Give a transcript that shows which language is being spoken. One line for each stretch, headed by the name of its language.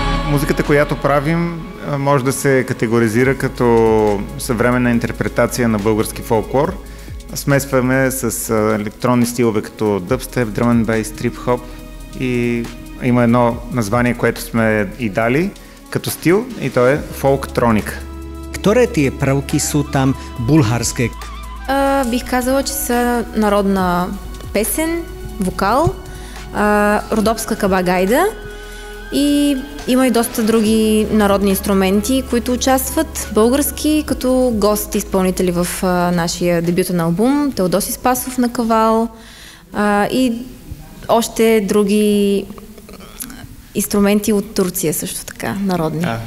Bulgarian: Музиката, която правим, може да се категоризира като съвременна интерпретация на български фолклор. Смесваме с електронни стилове като дъбстеп, дръм енд бейс, трип-хоп и има едно название, което сме и дали като стил и то е фолктроника.
Slovak: Ktoré tie prvky sú tam bulharské?
Bulgarian: Бих казала, че са народна песен, вокал, родопска кабагайда и има и доста други народни инструменти, които участват, български, като гост-изпълнители в нашия дебютен албум, Теодоси Спасов на кавал и още други инструменти от Турция също така, народни.